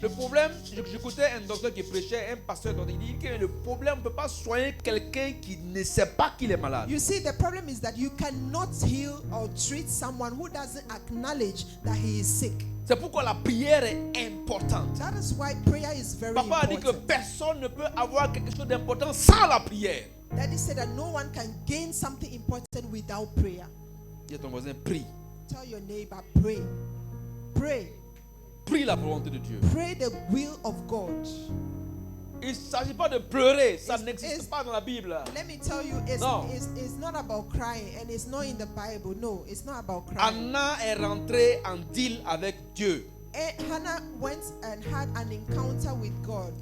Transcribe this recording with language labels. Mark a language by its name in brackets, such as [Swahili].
[French] Le problème, j'écoutais un docteur qui prêchait, un pasteur, il dit que le problème, on ne peut pas soigner quelqu'un qui ne sait pas qu'il est malade. [English] You see, the problem is that you cannot heal or treat someone who doesn't acknowledge that he is sick. [French] C'est pourquoi la prière est importante. [English] That is why prayer is very [French] Papa a dit que [English] important. [French] personne ne peut avoir quelque chose d'important sans la prière. [English] Daddy said that no one can gain something important without prayer. [French] Dis à ton voisin, prie. [English] Tell your neighbor, pray. Pray. [French] Prie la volonté de Dieu. [English] Pray the will of God. [French] Il ne s'agit pas de pleurer, ça [English] It's- [French] n'existe pas dans la Bible. [English] Let me tell you, it's, No. it's not about crying and it's not in the Bible. No, it's not about crying. [French] Anna est rentrée en deal avec Dieu. [English] Hannah went and had an encounter with God,